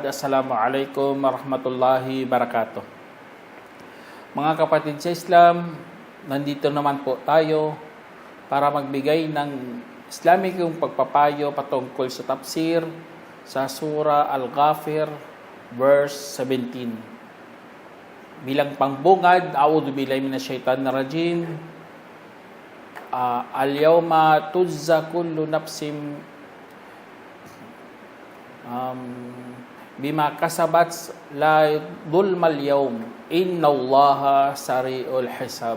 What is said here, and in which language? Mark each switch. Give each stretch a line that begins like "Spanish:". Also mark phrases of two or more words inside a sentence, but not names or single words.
Arabic: السلام عليكم ورحمة الله وبركاته.
Filipino: Mga kapatid sa Islam, nandito naman po tayo para magbigay ng Islamikong pagpapayo patungkol sa tafsir sa Surah Al-Ghafir,
English: verse 17.
Filipino: Bilang pangbungad,
Arabic: أعوذ بالله من الشيطان الرجيم. اليوم تجزى كل نفس بما كسبت لا ظلم اليوم إن الله سريع الحساب.